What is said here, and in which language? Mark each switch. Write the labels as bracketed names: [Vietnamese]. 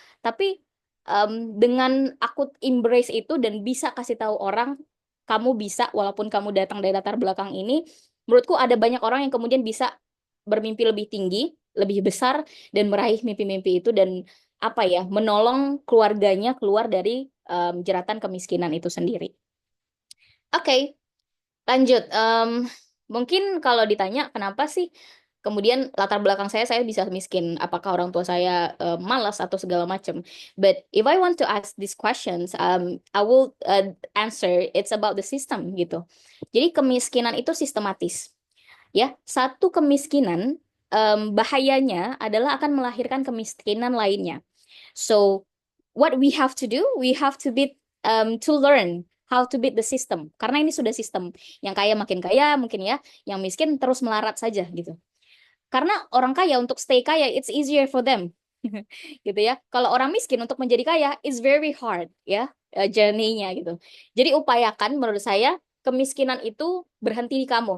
[Indonesian] Tapi dengan aku embrace itu dan bisa kasih tahu orang, kamu bisa walaupun kamu datang dari latar belakang ini, menurutku ada banyak orang yang kemudian bisa bermimpi lebih tinggi, lebih besar dan meraih mimpi-mimpi itu dan apa ya, menolong keluarganya keluar dari jeratan kemiskinan itu sendiri. Oke, lanjut. Mungkin kalau ditanya kenapa sih kemudian latar belakang saya bisa miskin, apakah orang tua saya malas atau segala macam. [English] But if I want to ask these questions, I will answer it's about the system [Indonesian] gitu. Jadi kemiskinan itu sistematis. Ya, satu kemiskinan bahayanya adalah akan melahirkan kemiskinan lainnya. [English] So, what we have to do, we have to to learn how to beat the system. [Indonesian] Karena ini sudah sistem. Yang kaya makin kaya, mungkin ya. Yang miskin terus melarat saja gitu. Karena orang kaya untuk stay kaya, [English] it's easier for them. [Indonesian] Gitu ya. Kalau orang miskin untuk menjadi kaya, [English] it's very hard [Indonesian] ya, journey-nya gitu. Jadi upayakan menurut saya kemiskinan itu berhenti di kamu.